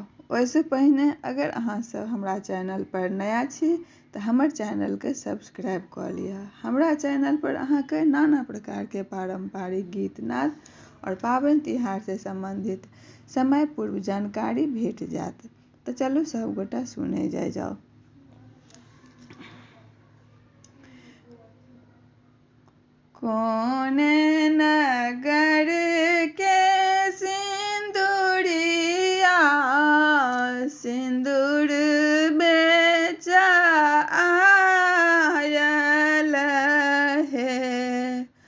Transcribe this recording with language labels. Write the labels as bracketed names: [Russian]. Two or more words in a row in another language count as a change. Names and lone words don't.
[Maithili] ओहिसँ पहिने अगर अहाँ सब हमरा चैनल पर नया छी तऽ हमर चैनल के सब्सक्राइब कऽ लिअ। हमरा चैनल पर अहाँके नाना प्रकार के पारंपरिक गीत नाद और पाबनि तिहार से संबंधित समय पूर्व जानकारी भेट जायत। तऽ चलू सब गोटा सुनै जाओ। कौन नगर के सिंदूरिया सिंदूर बेचा आयल है।